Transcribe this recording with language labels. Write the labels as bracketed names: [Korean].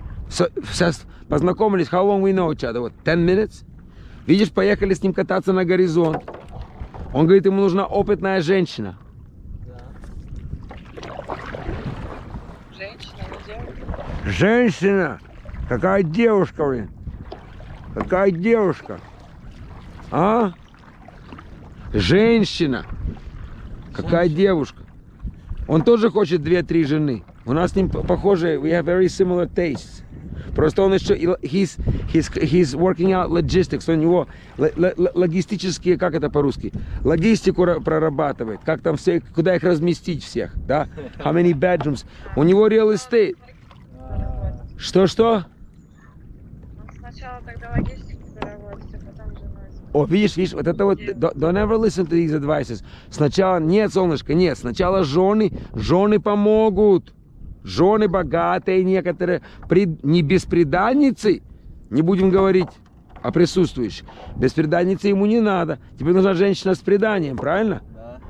[Russian] Сейчас познакомились, [English] how long we know each other? What, 10 minutes? [Russian] Видишь, поехали с ним кататься на горизонт. Он говорит, ему нужна опытная женщина. Женщина, не девушка. Женщина! Какая девушка, блин? Какая девушка? А? Женщина! Какая девушка? Он тоже хочет 2-3 жены. У нас с ним похожие, [English] we have very similar tastes. [Russian] Просто он еще, [English] he's working out logistics, [Russian] у него логистические, как это по-русски, логистику прорабатывает, как там все, куда их разместить всех, да, [English] how many bedrooms, [Russian] у него real estate. Что? Он сначала тогда логистику доработает, а потом женой. О, видишь, вот это вот, [English] don't ever listen to these advices. [Russian] Сначала, нет, солнышко, нет, сначала жены помогут. Жены богатые некоторые, не бесприданницы, не будем говорить о присутствующих. Бесприданницы ему не надо. Тебе нужна женщина с приданием, правильно? Да.